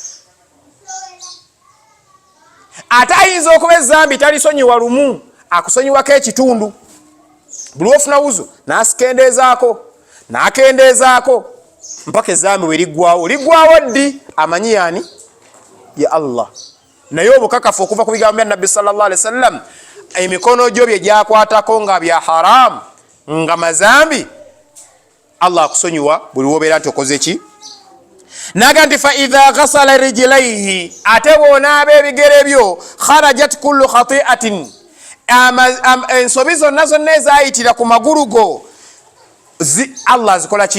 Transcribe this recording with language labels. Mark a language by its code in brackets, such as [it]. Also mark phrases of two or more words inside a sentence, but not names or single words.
[lg] Ate ayinza okuba ezambi talisonyiwa lumu, akusonyiwako ekitundu. Buli lw'ofuna wuzu n'akendeezaako mpaka ezambi we liggwawo. Liggwawo ddi? Amanyi yaani? [ar] يا الله. [lg] Naye obukakafu okuva ku bigambo bya Nabbi [ar] صلى الله عليه وسلم, [lg] emikono gyo bye gyakwatako nga bya haramu, nga mazambi, Allah akusonyiwa buli lw'obeera nti okoze ki? Naga nti [ar] فإذا غسل رجليه, [lg] ate bw'onaaba ebigere byo, [ar] خرجت كل خطيئة, [lg] ensobi zonna zonna ezayitira ku magulu go Allah azikola ki?